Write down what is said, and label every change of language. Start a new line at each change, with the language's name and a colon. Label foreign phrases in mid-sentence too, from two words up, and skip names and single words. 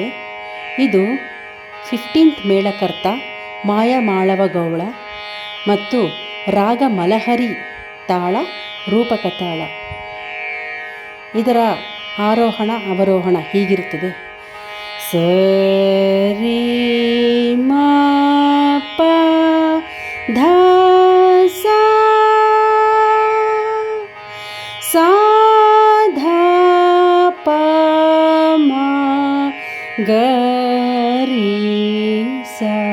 Kannada: ಇದು 15th ಮೇಳಕರ್ತ ಮಾಯಮಾಳವ ಗೌಳ ಮತ್ತು ರಾಗ ಮಲಹರಿ ತಾಳ ರೂಪಕ ತಾಳ. ಇದರ ಆರೋಹಣ ಅವರೋಹಣ ಹೀಗಿರುತ್ತದೆ. ಸರಿ ಮಾ ಪ ಧ ಸಾ ಸಾ ಧ ಪ ಮ ಗ ರಿ ಸಾ